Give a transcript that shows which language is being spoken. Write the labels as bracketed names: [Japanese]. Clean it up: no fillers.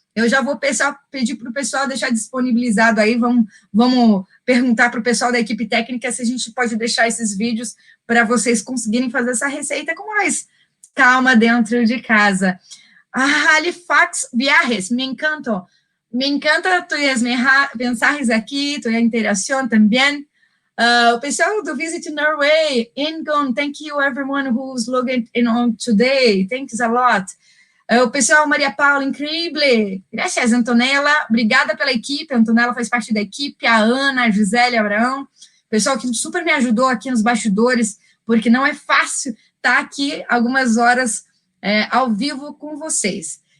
[Portuguese] Eu já vou pedir para o pessoal deixar disponibilizado aí, vamos perguntar para o pessoal da equipe técnica se a gente pode deixar esses vídeos para vocês conseguirem fazer essa receita com mais calma dentro de casa. Halifax Viajes, me encanta tuas mensagens aqui, tua interação também. O pessoal do [English] Visit Norway, Ingon, thank you everyone who's logged in on today, thanks a lot. [Portuguese] O pessoal, Maria Paula, incrível. Graças, Antonella. Obrigada pela equipe. A Antonella faz parte da equipe. A Ana, a Gisele, a Abraão. O pessoal que super me ajudou aqui nos bastidores, porque não é fácil estar aqui algumas horas ao vivo com vocês.